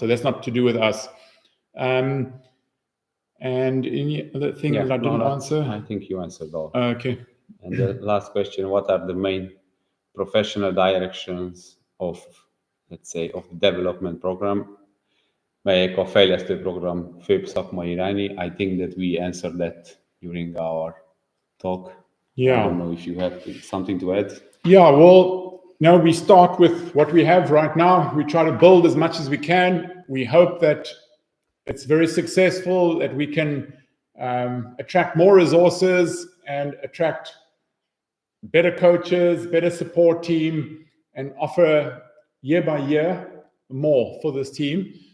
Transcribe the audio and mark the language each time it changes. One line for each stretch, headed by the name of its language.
English: So that's not to do with us. And any other thing that I didn't answer? I think you answered all. Okay. And the last question: what are the main professional directions of the development program?
Hungarian: Melyek a fejlesztő program főbb szakmai irányai?
English: I think that we answered that during our talk. Yeah. I don't know if you have something to add. Yeah, well, we start with what we have right now. We try to build as much as we can. We hope that it's very successful, that we can attract more resources and attract better coaches, better support team, and offer year by year more for this team.